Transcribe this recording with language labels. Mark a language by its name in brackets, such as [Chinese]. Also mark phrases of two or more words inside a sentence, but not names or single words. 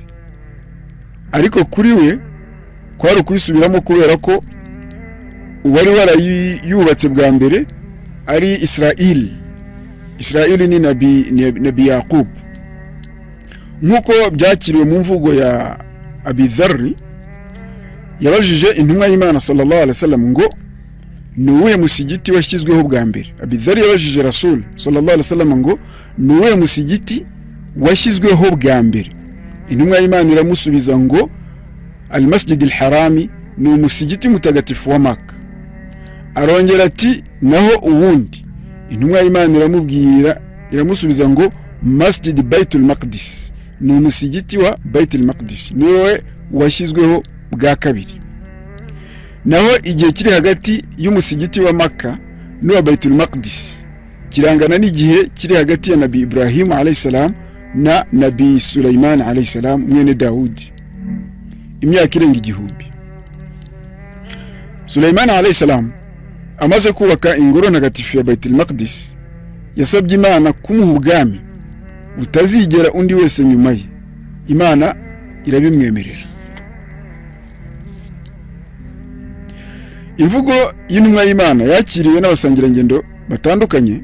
[Kinyarwanda] Ariko kuri we kwari kwisubiramo kubera ko uwari warayubatse bwa mbere ari Israel ni nabi Yaqub. Nkuko byakiriwe mu mvugo ya Abi Dharr, yabajije intumwa y'Imana [Arabic] صلى الله عليه وسلم [Kinyarwanda] ngo nuwe musigiti washyizweho bwa mbere. Abi Dharr yabajije Rasul [Arabic] صلى الله عليه وسلم [Kinyarwanda] ngo nuwe musigiti washyizweho bwa mbere. Intumwa y'Imana iramusubiza ngo al-Masjid al-Harami ni umusigiti mutagatifu wa Makka. Arongera ati naho uwundi. Intumwa y'Imana iramusubiza ngo Masjid Baitul Maqdis ni umusigiti wa Baitul Maqdis, niwe washyizweho bwa kabiri. Naho igihe kiri hagati y'umusigiti wa Makka n'uwa Baitul Maqdis kirangana n'igihe kiri hagati ya Nabi Ibrahim [Arabic] عليه السلام [Kinyarwanda] na Nabi Sulaiman [Arabic] عليه السلام [Kinyarwanda] mwene Daudi, imyaka irenga 1000. Sulaiman [Arabic] عليه السلام [Kinyarwanda] amaze kubaka ingoro ntagatifu ya Baitul Maqdis, yasabye Imana kumuha ubwami utazigera undi wese nyuma ye. Imana irabimwemerera. Imvugo y'intumwa y'Imana yakiriwe n'abasangirangendo batandukanye.